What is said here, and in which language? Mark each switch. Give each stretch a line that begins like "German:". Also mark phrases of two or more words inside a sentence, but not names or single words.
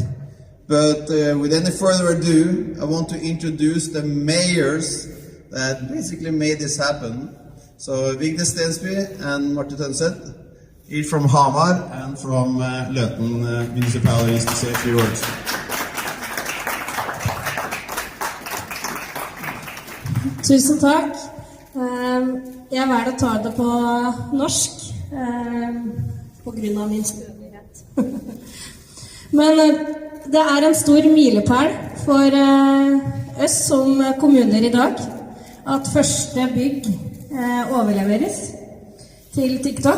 English: But with any further ado, I want to introduce the mayors that basically made this happen. So Vigdis Stensby and Marte Tønseth, each from Hamar and from Løten municipalities, to say a few words.
Norwegian: Tusen takk. Jeg valgte å ta det på norsk på grunn av min språklighet. Men det er en stor milepæl for oss som kommuner i dag at første bygg overleveres til TikTok.